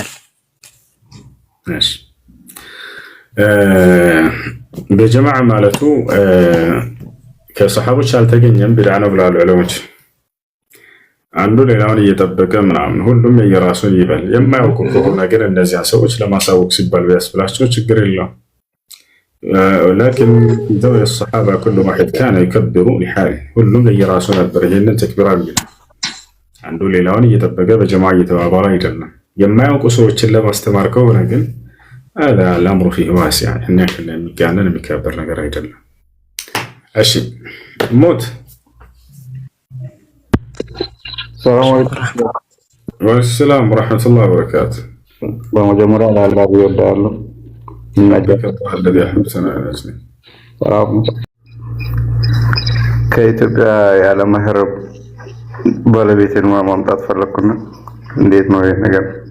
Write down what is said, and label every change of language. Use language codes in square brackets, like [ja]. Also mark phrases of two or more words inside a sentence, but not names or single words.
[am] እሺ በጀማዓ ማለቱ ከሰሃቦች አልተገኘም፣ ቢድዓ ነው ብለዋል ዑለሞች። አንዱ ሌላውን እየጠበቀ ምናምን ሁሉም የራሱን ይበል። የማያውቁ ከሆነ ግን እነዚያ ሰዎች ለማሳወቅ ሲባል ቢያስብላቸው ችግር የለውም። [ar] ولكن ذوي الصحابة كل واحد كان يكبر لحاله [am] ሁሉም የራሱ ነበር ይሄንን ተክቢራ የሚለው። አንዱ ሌላውን እየጠበቀ በጀማዓ እየተባባለ አይደለም። የማያውቁ ሰዎችን ለማስተማር ከሆነ ግን [ar] هذا الأمر فيه واسع [am] እኛ ከነሚጋነን የሚከበር ነገር አይደለም። እሺ ሞት [ar] سلام عليكم وسلام ورحمة الله وبركاته። [am] በመጀመሪያ ለአላህ ይወዳለሁ ከኢትዮጵያ ያለ መህር ባለቤትን ማምጣት ፈለኩና እንዴት ነው ይሄ ነገር?